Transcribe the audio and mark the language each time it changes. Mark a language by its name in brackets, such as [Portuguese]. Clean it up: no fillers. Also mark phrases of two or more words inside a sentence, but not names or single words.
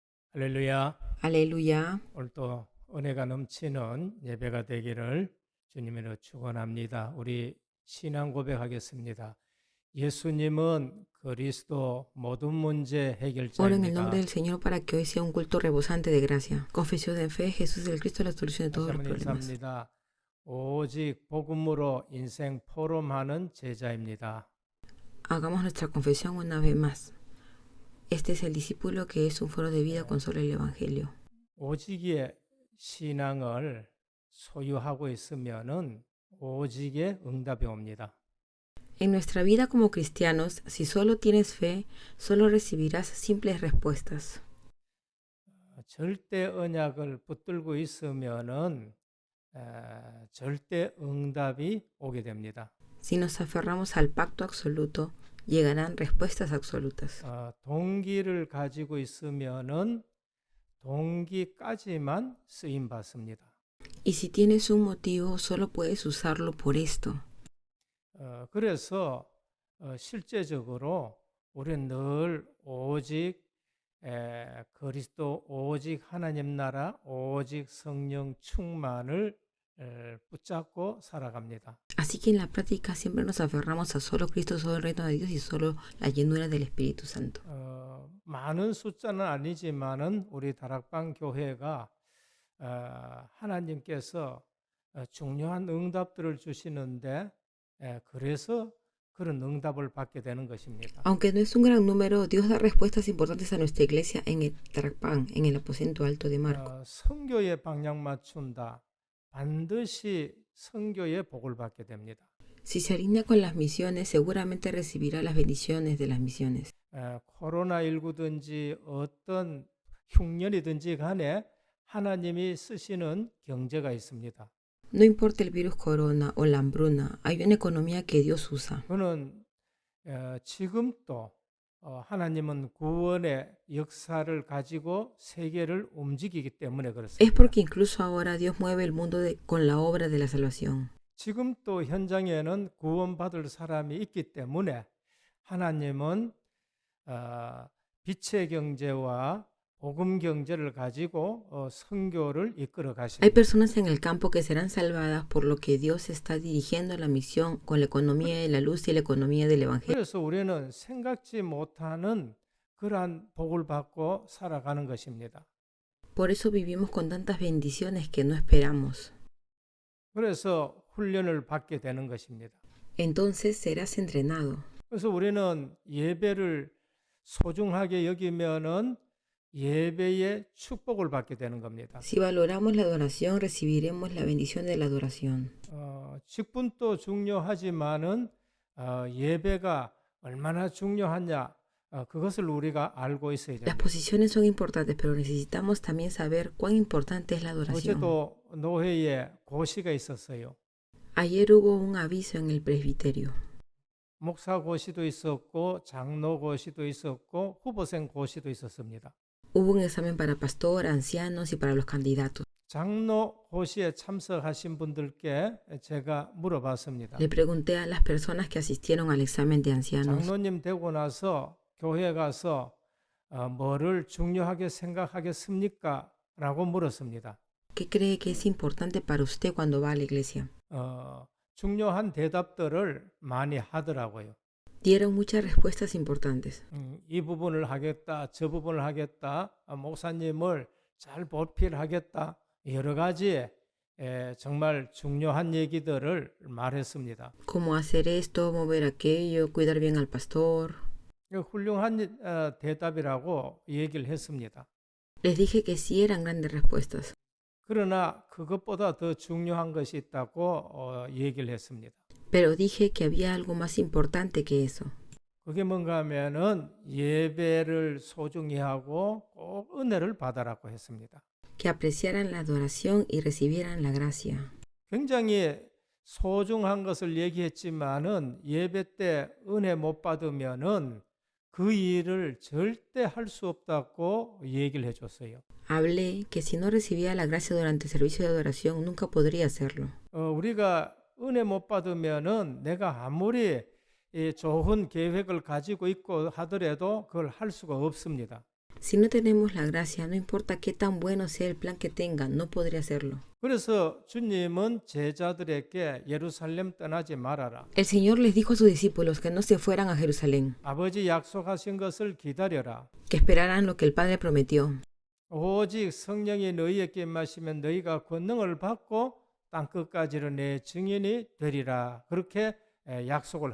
[Korean] 할렐루야. [Spanish] Aleluya. [Korean] 오늘도 은혜가 넘치는 예배가 되기를 주님으로 축원합니다. 우리 신앙 고백하겠습니다. 예수님은 그리스도 모든 문제 [Spanish] Oro en el nombre [Korean] 해결자입니다. [Spanish] del Señor para que hoy sea un culto rebosante de gracia. Confesión de fe, Jesús es el Cristo, la solución de [Korean] 다시 [Spanish] todos los [Korean] 한번 [Spanish] problemas. [Korean] 인사합니다. 오직 복음으로 인생 포럼하는 제자입니다. [Spanish] Hagamos nuestra confesión una vez más. Este es el discípulo que es un foro de vida con solo el Evangelio. [Korean] 오직의 신앙을 소유하고 있으면은 오직의 응답이 옵니다. [Spanish] En nuestra vida como cristianos, si solo tienes fe, solo recibirás simples respuestas. [Korean] 절대 언약을 붙들고 있으면은 절대 응답이 오게 됩니다. [Spanish] Si nos aferramos al pacto absoluto, llegarán respuestas absolutas. [Korean] 동기를 가지고 있으면은 동기까지만 쓰임 받습니다. [Spanish] Y si tienes un motivo, solo puedes usarlo por esto. [Korean] 그래서 실제적으로 우리는 늘 오직 그리스도, 오직 하나님 나라, 오직 성령 충만을 붙잡고 살아갑니다. [Spanish] Así que en la práctica siempre nos aferramos a solo Cristo, solo el reino de Dios y solo la llenura del Espíritu Santo. [Korean] 많은 숫자는 아니지만은 우리 다락방 교회가 하나님께서 중요한 응답들을 주시는데 그래서 그런 응답을 받게 되는 것입니다. [Spanish] Aunque no es un gran número, Dios da respuestas importantes a nuestra iglesia en el Tarapán, en el aposento alto de Marco. [Korean] 선교에 방향 맞춘다. 반드시 선교의 복을 받게 됩니다. [Spanish] Si se alinea con las misiones, seguramente recibirá las bendiciones de las misiones. [Korean] 코로나19든지 어떤 흉년이든지 간에 하나님이 쓰시는 경제가 있습니다. [Spanish] No importa el virus corona o la hambruna, hay una economía que Dios usa. [Korean] 그는 지금도 하나님은 구원의 역사를 가지고 세계를 움직이기 때문에 [Spanish] Es [Korean] 그렇습니다. [Spanish] porque incluso ahora Dios mueve el mundo con la obra de la salvación. [Korean] 지금 또 현장에는 구원받을 사람이 있기 때문에 하나님은 빛의 경제와 복음 경제를 가지고 선교를 이끌어 [Spanish] Hay [Korean] 가십니다. [Spanish] personas en el campo que serán salvadas por lo que Dios está dirigiendo la misión con la economía de la luz y la economía del Evangelio. [Korean] 그래서 우리는 생각지 못하는 그러한 복을 받고 살아가는 것입니다. [Spanish] Por eso vivimos con tantas bendiciones que no esperamos. [Korean] 그래서 훈련을 받게 되는 것입니다. [Spanish] Entonces serás entrenado. [Korean] 그래서 우리는 예배를 소중하게 여기면은 예배의 축복을 받게 되는 겁니다. [Spanish] Si valoramos la adoración, recibiremos la bendición de la adoración. [Korean] 직분도 중요하지만은 예배가 얼마나 중요하냐 그것을 우리가 알고 있어야 [Spanish] Las [Korean] 됩니다. [Spanish] posiciones son importantes, pero necesitamos también saber cuán importante es la adoración. [Korean] 어제도 노회에 고시가 있었어요. [Spanish] Ayer hubo un aviso en el presbiterio. [Korean] 목사 고시도 있었고 장로 고시도 있었고 후보생 고시도 있었습니다. [Spanish] Hubo un examen para pastor, ancianos y para los candidatos. [Korean] 장로 고시에 참석하신 분들께 제가 물어봤습니다. [Spanish] Le pregunté a las personas que asistieron al examen de ancianos, [Korean] 장로님 되고 나서 교회 가서 뭐를 중요하게 생각하겠습니까? 라고 물었습니다. [Spanish] ¿qué cree que es importante para usted cuando va a la iglesia? [Korean] 중요한 대답들을 많이 하더라고요. [Spanish] Dieron muchas respuestas importantes. [Korean] 이 부분을 하겠다, 저 부분을 하겠다, 목사님을 잘 보필하겠다, 여러 가지 정말 중요한 얘기들을 말했습니다. [Spanish] Como hacer esto, mover aquello, cuidar bien al pastor. [Korean] 훌륭한 대답이라고 얘기를 했습니다. [Spanish] Les dije que sí eran grandes respuestas, [Korean] 그러나 그것보다 더 중요한 것이 있다고 얘기를 했습니다. [Spanish] pero dije que había algo más importante que eso. [Korean] 그게 뭔가 하면은 예배를 소중히 하고 꼭 은혜를 받아라고 했습니다. [Spanish] Que apreciaran la adoración y recibieran la gracia. [Korean] 굉장히 소중한 것을 얘기했지만은 예배 때 은혜 못 받으면은 그 일을 절대 할 수 없다고 얘기를 해줬어요. [Spanish] Hablé que si no recibía la gracia durante el servicio de adoración, nunca podría hacerlo. [Korean] 우리가 은혜 못 받으면은 내가 아무리 좋은 계획을 가지고 있고 하더라도 그걸 할 수가 없습니다. [Spanish] Si no tenemos la gracia, no importa qué tan bueno sea el plan que tenga, no podría hacerlo. [Korean] 그래서 주님은 제자들에게 예루살렘 떠나지 말아라. [Spanish] El Señor les dijo a sus discípulos que no se fueran a Jerusalén, [Korean] 아버지 약속하신 것을 기다려라. [Spanish] que esperaran lo que el Padre prometió. [Korean] 오직 성령이 너희에게 임하시면 너희가 권능을 받고 땅 끝까지는 내 증인이 되리라. 그렇게 약속을